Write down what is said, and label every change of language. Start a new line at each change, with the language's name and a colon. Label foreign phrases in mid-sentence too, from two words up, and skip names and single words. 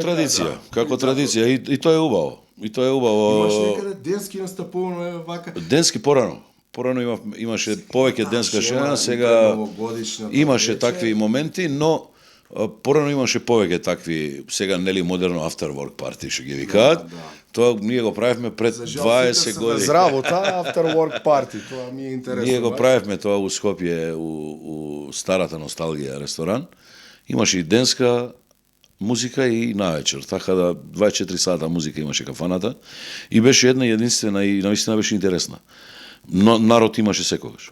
Macedonian: Како традиција и тоа е убаво. Имаш некаде денски настапувано еве вака. Денски порано. Порано имаше повеќе денска шема, сега имаше такви моменти, но порано имаше повеќе такви, сега нели модерно
English: after work party
Macedonian: што ги викаат. Тоа ние го правевме пред 20 години. За работа,
English: after work party,
Macedonian: тоа ми е интересно. Ние го правевме тоа у Скопје, у старата носталгија ресторан. Имаше и денска музика и навечер, така да 24 сата музика имаше кафаната и беше една единствена и наистина беше интересна. Но народ имаше секогаш.